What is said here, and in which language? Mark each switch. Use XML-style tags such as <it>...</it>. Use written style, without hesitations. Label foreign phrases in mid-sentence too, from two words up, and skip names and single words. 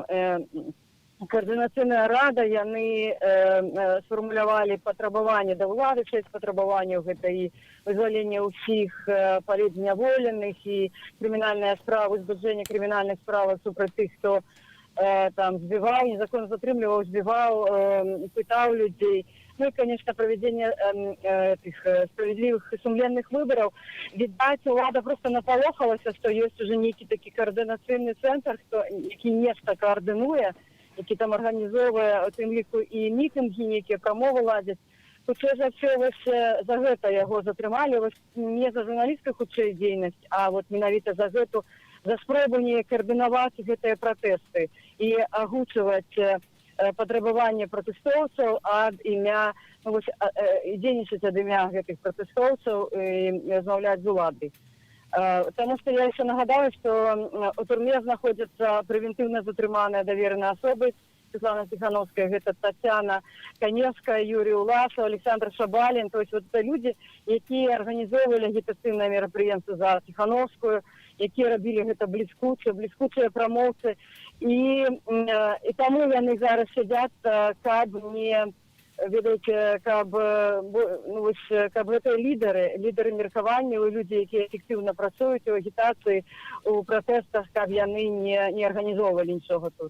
<be>Координацыйная рада, яны сфармулявалі патрабаванні да ўлады, 6 патрабаванняў, гэта і вызваленне ўсіх палітзняволеных і крымінальная справа, узбуджэнне крымінальных справ супраць тых, хто там збіваў, незаконна затрымліваў, збіваў, пытаў людзей.</be> <ru>Ну и, конечно, проведение справедливых и сумленных выборов.</ru> <be>Видать, влада просто напалохалася,</be> <ru>что есть уже некий</ru> <be>такі координацыйны центр, які нешта координуе, які там арганізоўвае у тым ліку і мітынгі, нейкія прамовы ладзяць. Хутчэй за ўсё вось за гэта яго затрымалі, вось не за журналісцкую хутчэй дзейнасць, а вот менавіта за гэту, за спробу не каардынаваць гэтыя пратэсты і агучваць патрабаванне пратэстоўцаў ад імя, ну, вось, дзейнічаць ад імя гэтых пратэстоўцаў і размаўляць з уладай. Таму што я еще нагадаю, што у турме знаходзяцца прэвентыўна затрыманыя давераныя асобы. Светлана Тихановская, гэта Татьяна Каневская, Юрий Уласов, Александр Шабалин.</be> <ru>То есть вот это люди,</ru> <be>якія арганізоўвалі агітацыйныя мерапрыемствы за Тихановскую, якія рабілі гэта бліскучыя прамоўцы. І таму яны зараз сядзяць, каб не... Ведаеце, каб гэта лідары меркавання, людзі, якія эфектыўна працуюць у агітацыі, у пратэстах, каб яны не арганізоўвалі нічога тут.</be>